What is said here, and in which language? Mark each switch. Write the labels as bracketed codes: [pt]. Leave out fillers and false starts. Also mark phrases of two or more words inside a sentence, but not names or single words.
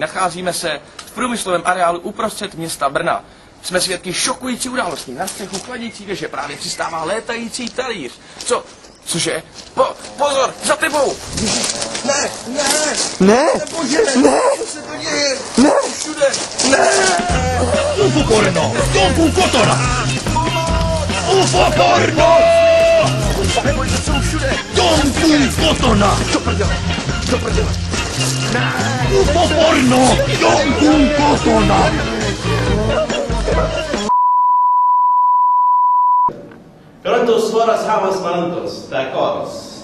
[cs] Nacházíme se v průmyslovém areálu uprostřed města Brna. Jsme svědky šokující události. Na střechu chladicí věže právě přistává létající talíř. Cože? Pozor, za tebou! Ne! Co se to děje? Ne! Všude! Ne! [fi] UFO porno! Jonkun kotona! UFO porno! [cs] Neboj, to jsou všude! [fi] Jonkun kotona! [cs] Do prdele! Ne! [fi] UFO porno! Jonkun kotona! Prontos horas hamas mantos, tacoros.